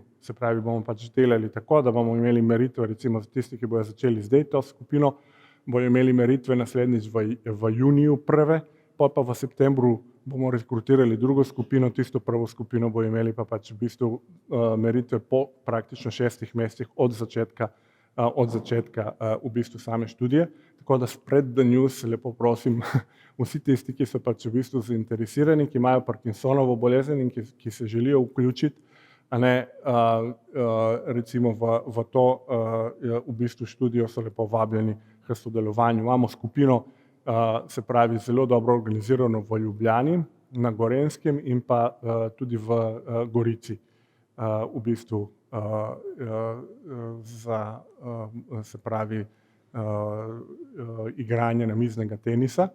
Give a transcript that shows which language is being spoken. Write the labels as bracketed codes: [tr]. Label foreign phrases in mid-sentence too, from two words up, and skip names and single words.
[sl] Se pravi, bomo pač delali tako, da bomo imeli meritve, recimo za tisti, ki bojo začeli zdaj to skupino, bojo imeli meritve naslednjič v juniju prve, pa v septembru bomo rekrutirali drugo skupino, tisto prvo skupino bojo imeli pa pač v bistvu meritve po praktično 6 mesecih od začetka v bistvu same študije. Tako da [en] spread the news, [sl] lepo prosim, vsi tisti, ki so pač v bistvu zainteresirani, ki imajo Parkinsonovo bolezen in ki se želijo vključiti recimo v to v bistvu študijo so lepo vabljeni k sodelovanju. Imamo skupino, se pravi zelo dobro organizirano v Ljubljani, na Gorenjskem in pa tudi v Gorici, v bistvu za se pravi igranje namiznega tenisa.